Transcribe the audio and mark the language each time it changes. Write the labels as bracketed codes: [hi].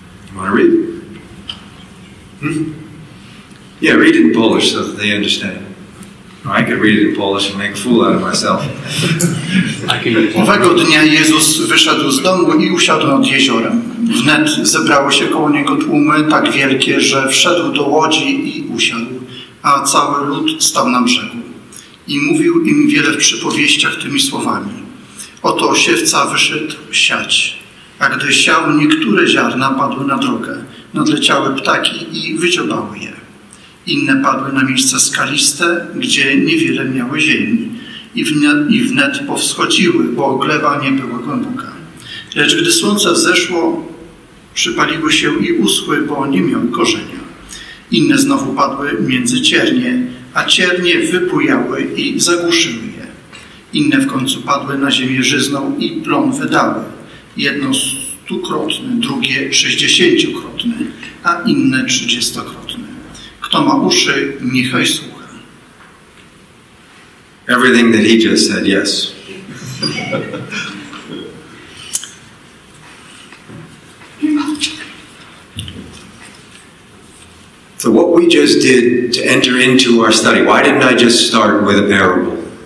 [en] You want to read? Yeah, read it in Polish so that they understand. Or I could read it in Polish and make a fool out of myself. [pl] Owego dnia Jezus wyszedł z domu i usiadł nad jeziorem. Wnet zebrały się koło niego tłumy tak wielkie, że wszedł do łodzi i usiadł, a cały lud stał na brzegu. I mówił im wiele w przypowieściach tymi słowami. Oto siewca wyszedł siać, a gdy siał, niektóre ziarna padły na drogę, nadleciały ptaki i wydziobały je. Inne padły na miejsca skaliste, gdzie niewiele miały ziemi i wnet powschodziły, bo gleba nie była głęboka. Lecz gdy słońce wzeszło, przypaliły się i uschły, bo nie miały korzenia. Inne znowu padły między ciernie, a ciernie wypujały i zagłuszyły je. Inne w końcu padły na ziemię żyzną i plon wydały. Jedno 100-krotne, drugie 60-krotne, a inne 30-krotne. Kto ma uszy, niechaj słucha. [en] Everything that he just said, yes. So what we just did to enter into our study, why didn't I just start with a parable?